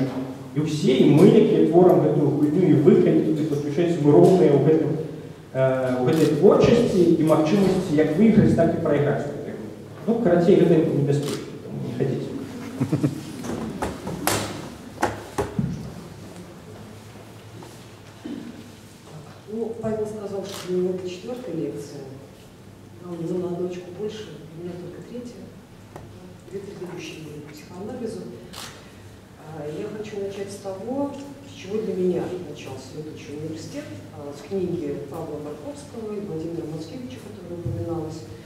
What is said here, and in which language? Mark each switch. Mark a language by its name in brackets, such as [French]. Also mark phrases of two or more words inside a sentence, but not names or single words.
[Belarusian] І ўсе, і мы, якія творам гэтую гульню, і вы, калі туды падключаецеся, мы роўныя ў гэтай творчасці і магчымасці як выйграць, так і прайграць. Ну, карацей, гэта небяспечна, таму не хадзіце. [Russian] Ну, Павел сказал, что у него это 4-я лекция, а у него на одночку больше, у меня только 3-я. 2 предыдущие были по психоанализу. Я хочу начать с того, с чего для меня начался летучий университет, с книги Павла Марковского и Владимира Мацкевича, которая упоминалась.